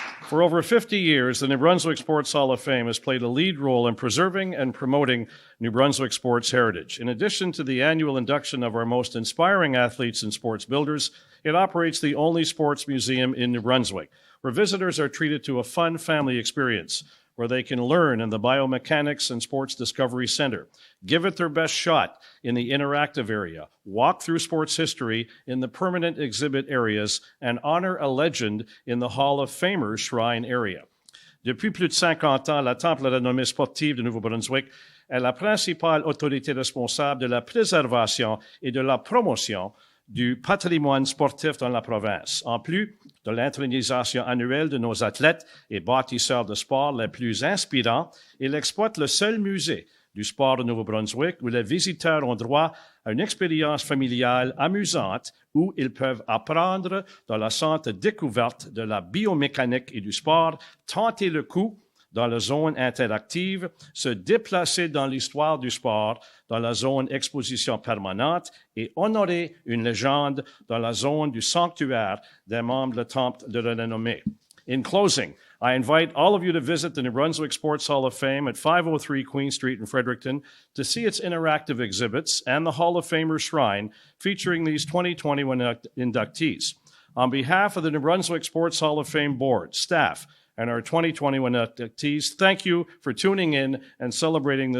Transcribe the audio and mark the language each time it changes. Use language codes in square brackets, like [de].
[en] For over 50 years, the New Brunswick Sports Hall of Fame has played a lead role in preserving and promoting New Brunswick sports heritage. In addition to the annual induction of our most inspiring athletes and sports builders, it operates the only sports museum in New Brunswick, where visitors are treated to a fun family experience, where they can learn in the Biomechanics and Sports Discovery Center, give it their best shot in the interactive area, walk through sports history in the permanent exhibit areas, and honor a legend in the Hall of Famers Shrine area. [fr] Depuis plus de 50 ans, la Temple de la renommée sportive de Nouveau-Brunswick est la principale autorité responsable de la préservation et de la promotion du patrimoine sportif dans la province. En plus de l'intronisation annuelle de nos athlètes et bâtisseurs de sport les plus inspirants, il exploite le seul musée du sport de Nouveau-Brunswick où les visiteurs ont droit à une expérience familiale amusante où ils peuvent apprendre dans la centre découverte de la biomécanique et du sport, tenter le coup dans la zone interactive, se déplacer dans l'histoire du sport dans la zone exposition permanente et honorer une légende dans la zone du sanctuaire des membres de la Temple de la renommée. [en] In closing, I invite all of you to visit the New Brunswick Sports Hall of Fame at 503 Queen Street in Fredericton to see its interactive exhibits and the Hall of Famers Shrine featuring these 2021 inductees. On behalf of the New Brunswick Sports Hall of Fame board, staff, and our 2021 inductees, thank you for tuning in and celebrating this